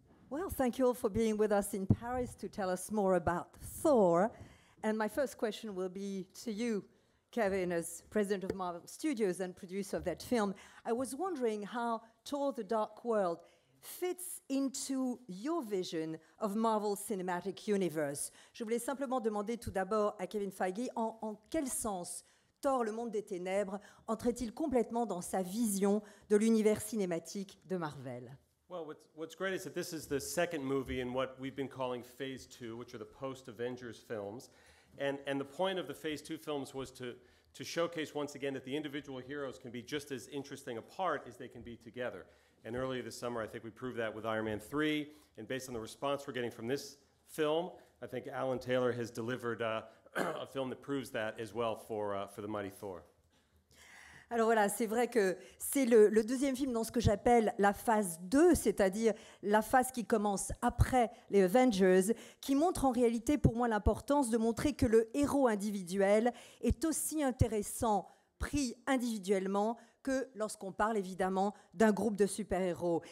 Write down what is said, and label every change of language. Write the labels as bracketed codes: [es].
[en] Well, thank you all for being with us in Paris to tell us more about Thor. And my first question will be to you, Kevin, as president of Marvel Studios and producer of that film. I was wondering how Thor: The Dark World fits into your vision of Marvel Cinematic Universe. [fr] Je voulais simplement demander tout d'abord à Kevin Feige en quel sens Thor, le monde des ténèbres, entrait-il complètement dans sa vision de l'univers cinématique de Marvel? [en] Well, what's great is that this is the second movie in what we've been calling Phase 2, which are the post-Avengers films. And the point of the Phase 2 films was to showcase once again that the individual heroes can be just as interesting apart as they can be together. And earlier this summer, I think we proved that with Iron Man 3. And based on the response we're getting from this film, I think Alan Taylor has delivered a film that proves that as well for the Mighty Thor. [fr] Alors voilà, c'est vrai que c'est le deuxième film dans ce que j'appelle la phase 2, c'est-à-dire la phase qui commence après les Avengers, qui montre en réalité pour moi l'importance de montrer que le héros individuel est aussi intéressant pris individuellement que lorsqu'on parle évidemment d'un groupe de super-héros.